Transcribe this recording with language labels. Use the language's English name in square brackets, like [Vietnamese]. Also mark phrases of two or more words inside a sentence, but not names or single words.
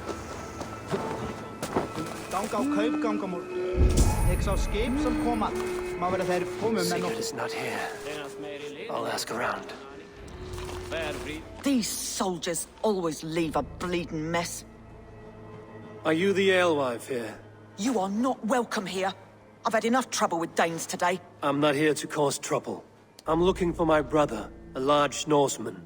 [Norwegian] Gang av kaup, gang av mål. Jeg sa skip som kommer. [English] Sigurd is not here. I'll ask around. These soldiers always leave a bleeding mess. Are you the alewife here? You are not welcome here. I've had enough trouble with Danes today. I'm not here to cause trouble. I'm looking for my brother, a large Norseman.